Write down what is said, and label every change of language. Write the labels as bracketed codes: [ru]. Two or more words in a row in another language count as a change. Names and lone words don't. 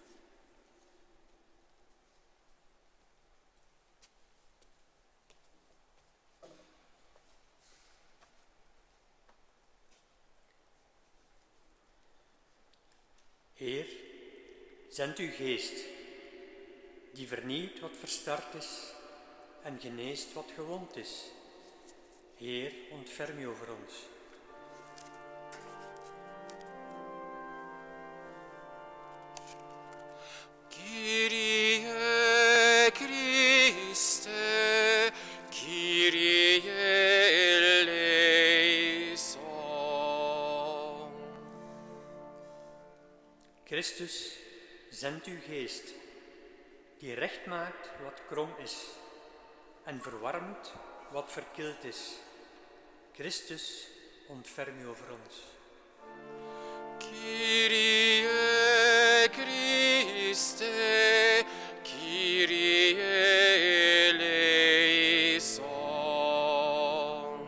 [nl] Heer, zend uw geest, die vernieuwt wat verstard is en geneest wat gewond is. Heer, ontferm u over ons. [el] Κύριε Χριστέ, Κύριε ελέησον. [nl] Christus, zend uw geest, die recht maakt wat krom is en verwarmt wat verkild is. Christus, ontferm u over ons. [el] Κύριε Χριστέ, Κύριε ελέησον.